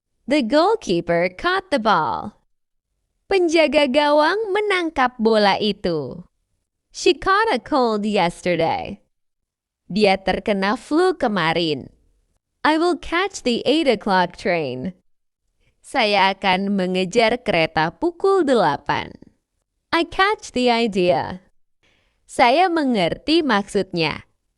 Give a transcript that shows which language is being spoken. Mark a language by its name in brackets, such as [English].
[English] The goalkeeper caught the ball. [Indonesian] Penjaga gawang menangkap bola itu. [English] She caught a cold yesterday. [Indonesian] Dia terkena flu kemarin. [English] I will catch the 8 o'clock train. [Indonesian] Saya akan mengejar kereta pukul 8. [English] I catch the idea. [Indonesian] Saya mengerti maksudnya.